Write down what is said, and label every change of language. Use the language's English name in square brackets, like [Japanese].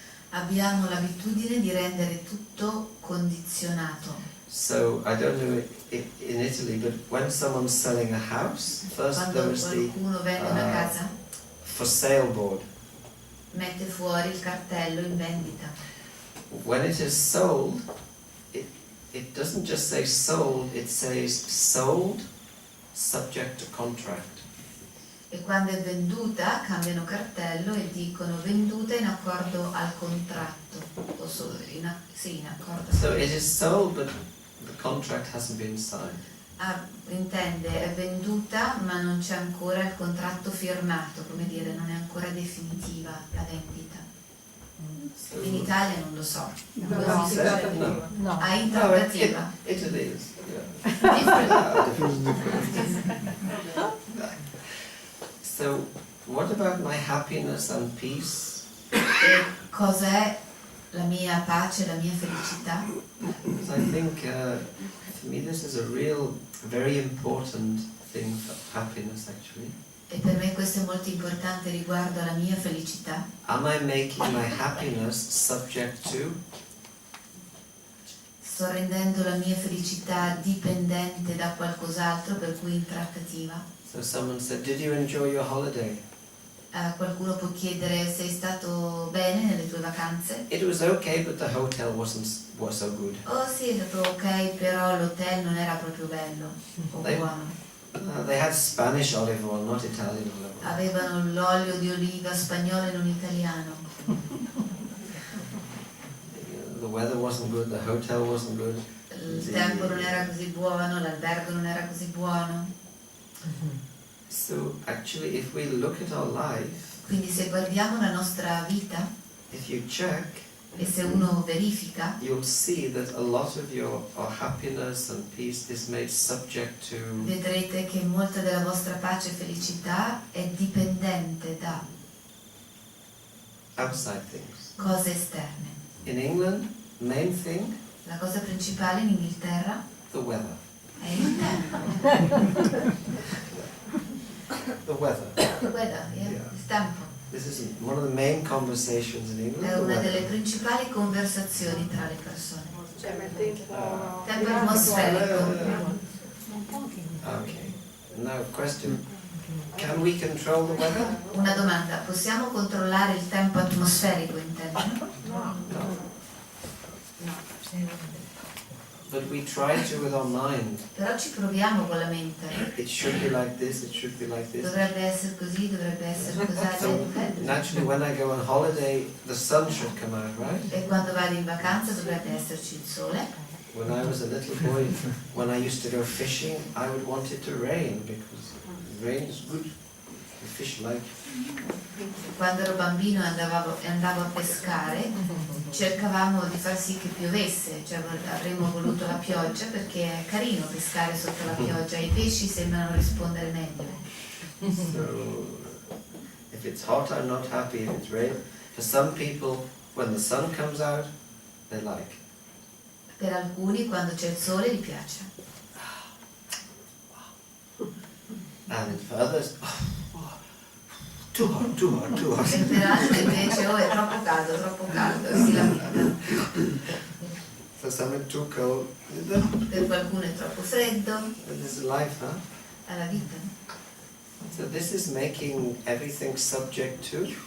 [Italian] Abbiamo l'abitudine di rendere tutto condizionato. [English] So I don't know in Italy, but when someone's selling a house, first [Italian] Quando [English] there is the [Italian] qualcuno vende una casa, [English] for sale board. [Italian] mette fuori il cartello in vendita. [English] When it is sold, it doesn't just say sold, it says sold subject to contract. [Italian] E quando è venduta cambiano cartello e dicono venduta in accordo al contratto. O sì, in accordo. [English] So it is sold, but the contract hasn't been signed. [Italian] Intende è venduta ma non c'è ancora il contratto firmato, come dire, non è ancora definitiva la vendita. [English] So, [Italian] In Italia non lo so. No, Così si no. dice. no. No. Ah, in no, trattativa. [English] Italy is, yeah. Different. So what about my happiness and peace? [Italian] E cos'è la mia pace, la mia felicità? [English] Because I think for me this is a real, very important thing for happiness actually. [Italian] E per me questo è molto importante riguardo alla mia felicità. [English] Am I making my happiness subject to? [Italian] Sto rendendo la mia felicità dipendente da qualcos'altro, per cui in trattativa. [English] So someone said, "Did you enjoy your holiday?" [Italian] Qualcuno può chiedere: sei stato bene nelle tue vacanze? [English] It was okay, but the hotel was so good. [Italian] Oh sì, è stato ok, però l'hotel non era proprio bello o Dai. buono. [English] They had Spanish olive oil, not Italian olive oil. [Italian] Avevano l'olio di oliva spagnolo e non italiano. [English] The weather wasn't good, the hotel wasn't good. [Italian] Il tempo non era così buono, l'albergo non era così buono. [English] So actually, if we look at our life, [Italian] Quindi se guardiamo la nostra vita [English] if you check, [Italian] e se uno verifica, [English] you'll see that a lot of your happiness and peace is made subject to [Italian] vedrete che molta della vostra pace e felicità è dipendente da [English] outside things. [Italian] cose esterne. [English] In England, main thing, [Italian] La cosa principale in Inghilterra [English] the weather. [Italian] è il tempo. [English] The weather. The weather, yeah? Yeah. [Italian] Il tempo. [English] This is one of the main conversations in England. [Italian] È [English] The [Italian] una delle [English] weather. [Italian] principali conversazioni tra le persone. Cioè mette il Tempo atmosferico. [English] Okay. Now, question: can we control the weather? [Italian] Una domanda: possiamo controllare il tempo atmosferico intendo? [English] No. But we try to with our mind. [Italian] Però ci proviamo con la mente. [English] It should be like this. It should be like this. [Italian] Dovrebbe essere così, dovrebbe essere così. [English] Naturally, when I go on holiday, the sun should come out, right? [Italian] E quando vado in vacanza dovrebbe esserci il sole. [English] When I was a little boy, when I used to go fishing, I would want it to rain because rain is good. The fish like. [Italian] Quando ero bambino e andavo a pescare, cercavamo di far sì che piovesse, cioè avremmo voluto la pioggia perché è carino pescare sotto la pioggia, i pesci sembrano rispondere meglio. [English] So, if it's hot, I'm not happy. If it's rain, for some people, when the sun comes out, they like. [Italian] Per alcuni quando c'è il sole gli piace, [English] And for others, too hot, too hot, too hot. [Italian] e per altri invece è troppo caldo, si lamentano. [English] For some it's too cold. [Italian] Per qualcuno è troppo freddo, [English] This is life, huh? [Italian] è la vita. [English] So this is making everything subject to.